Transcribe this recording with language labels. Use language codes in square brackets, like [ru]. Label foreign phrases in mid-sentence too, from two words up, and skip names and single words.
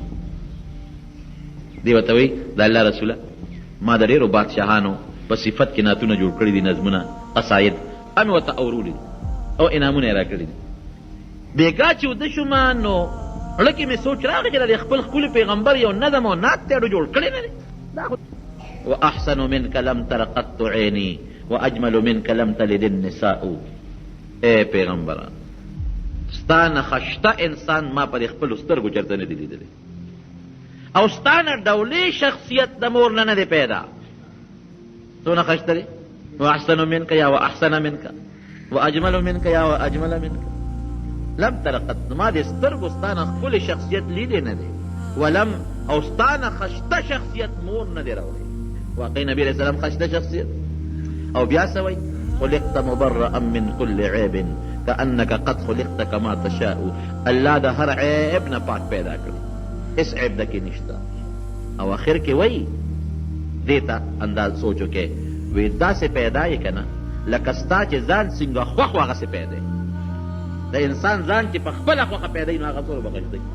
[ps] دی ورته وایي د الله رسوله ما د ډېرو بادشاهانو په صفت کې نعتونه جوړ کړي دي نظمونه قصاید امې ورته اورولي او انعامونه یې را کړي دي. بېګا چې وده شومه نو زړه کې مې سوچ راغی چې د خپل ښکلي پیغمبر یو نظم او نعت ته جوړ کړی نه دی. [ar] واحسن منك لم تر قط عیني واجمل منك لم تلد النساء. [ps] ای پیغمبره ستا نه ښایسته انسان ما په خپلو سترګو چېرته نه دی لیدلی او ستا نه ډولې شخصیت د مور نه دی پیدا. څونه ښایسته دی. [ar] واحسن منك یا واحسن منك واجمل منك یا واجمل منك لم تر قط [ps] ما د سترګو ستا نه ښکلی شخصیت لیدی نه دی ولم او ستا نه ښایسته شخصیت مور نه دی راوړی. واقعي نبي [ar] علیه السلام [ps] ښایسته شخصیت او بیا څه وایي [ar] خلقت مبرأ من كل عیب كأنك قد خلقت كما تشاء. [ps] الله د هر عیب نه پاک پیدا کړی اس عیب دکې نشته. او آخر کې وایي دې ته انداز سوچو کې وی داسې پیدا یې که نه لکه ستا چې ځان څنګه خوښ و هغسې پیدا یې. د انسان ځان چې په خپله خوښه پیدا یي نو هغه څومره به ښایسته وي.